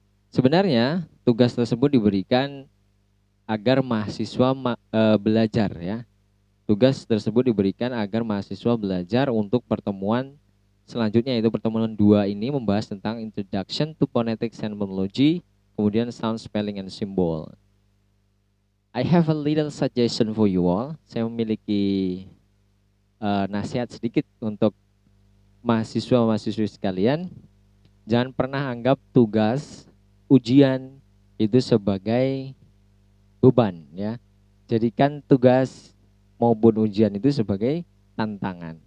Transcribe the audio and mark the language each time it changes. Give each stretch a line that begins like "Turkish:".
Indonesian: Sebenarnya tugas tersebut diberikan agar mahasiswa belajar ya. Tugas tersebut diberikan agar mahasiswa belajar untuk pertemuan selanjutnya, yaitu pertemuan 2 ini membahas tentang
English: Introduction to Phonetics and Phonology, kemudian Sound, Spelling, and Symbol. I have a little suggestion for you all.
Indonesian: Saya memiliki nasihat sedikit untuk mahasiswa-mahasiswi sekalian. Jangan pernah anggap tugas, ujian itu sebagai beban ya. Jadikan tugas maupun ujian itu sebagai tantangan.